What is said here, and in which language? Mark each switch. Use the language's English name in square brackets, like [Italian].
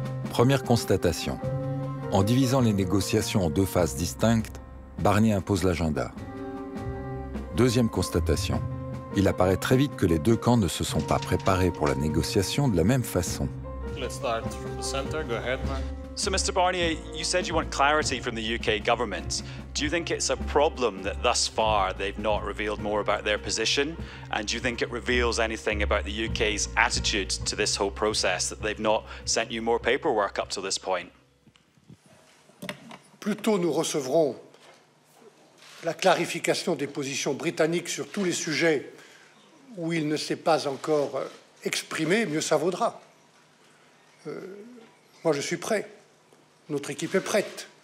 [French] Première constatation. En divisant les négociations en deux phases distinctes, Barnier impose l'agenda. Deuxième constatation. Il apparaît très vite que les deux camps ne se sont pas préparés pour la négociation de la même façon. [English] So, Mr. Barnier, you said you want clarity from the UK government. Do you think it's a problem that thus far they've not revealed more about their position? And do you think it reveals anything about the UK's attitude to this whole process, that they've not sent you more paperwork up to this point? [French] Plus tôt nous recevrons la clarification des positions britanniques sur tous les sujets où il ne s'est pas encore exprimé, mieux ça vaudra. Moi, je suis prêt. Notre équipe est prête.